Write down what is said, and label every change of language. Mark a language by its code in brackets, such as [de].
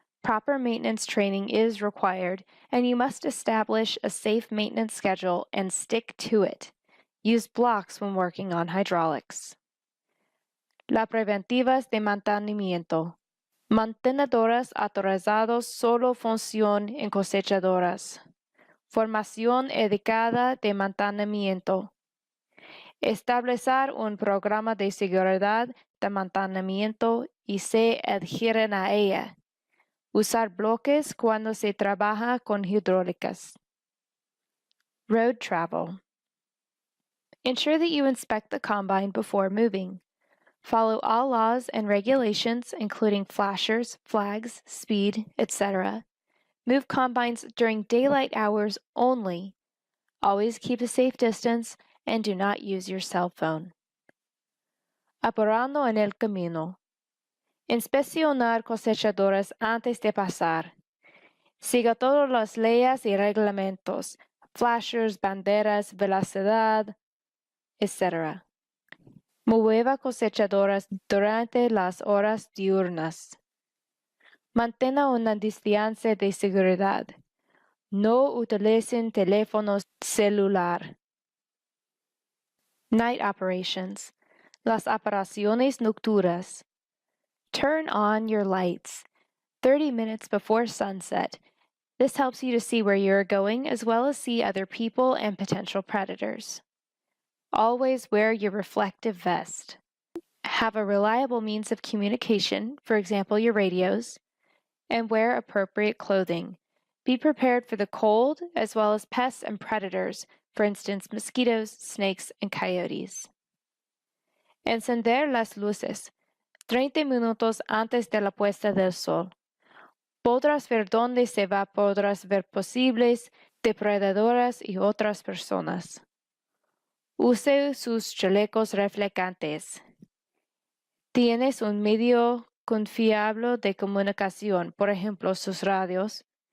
[en] Proper maintenance training is required, and you must establish a safe maintenance schedule and stick to it. Use blocks when working on hydraulics. [es] Las preventivas de mantenimiento. Mantenedoras autorizados solo funcionan en cosechadoras. Formación educada de mantenimiento. Establecer un programa de seguridad de mantenimiento y se adhieren a ella. Usar bloques cuando se trabaja con hidráulicas. [en] Road travel. Ensure that you inspect the combine before moving. Follow all laws and regulations, including flashers, flags, speed, etc. Move combines during daylight hours only. Always keep a safe distance and do not use your cell phone. [es] Apurando en el camino. Inspeccionar cosechadoras antes de pasar. Siga todas las leyes y reglamentos, flashers, banderas, velocidad, etc. Mueva cosechadoras durante las horas diurnas. Mantenga una distancia de seguridad. No utilicen teléfonos celular. [en] Night operations. [es] Las operaciones nocturnas. [en] Turn on your lights 30 minutes before sunset. This helps you to see where you're going as well as see other people and potential predators. Always wear your reflective vest. Have a reliable means of communication, for example, your radios, and wear appropriate clothing. Be prepared for the cold as well as pests and predators, for instance, mosquitoes, snakes, and coyotes. [es] Encender las luces 30 minutos antes de la puesta del sol. Podrás ver dónde se va, podrás ver posibles depredadores y otras personas. Use sus chalecos reflejantes. Tienes un medio confiable de comunicación, por ejemplo, sus radios.